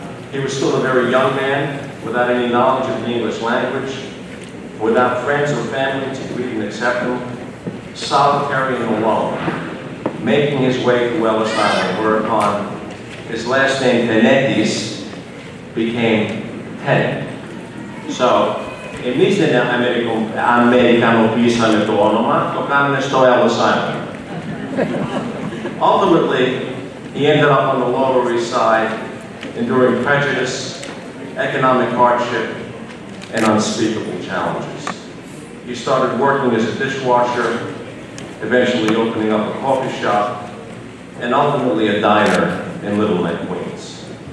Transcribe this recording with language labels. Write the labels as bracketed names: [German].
[English] He was still a very young man, without any knowledge of the English language, without friends or family to greet and accept him, solitary and alone, making his way to Ellis Island, whereupon his last name, Tenetis, became Tennant. [Greek] So, εμείς δεν αμερικανοποίησαμε το όνομα, το κάνουμε στο Ellis Island. [English] Ultimately, he ended up on the Lower East Side, enduring prejudice, economic hardship, and unspeakable challenges. He started working as a dishwasher, eventually opening up a coffee shop, and ultimately a diner in Little Neck, Queens.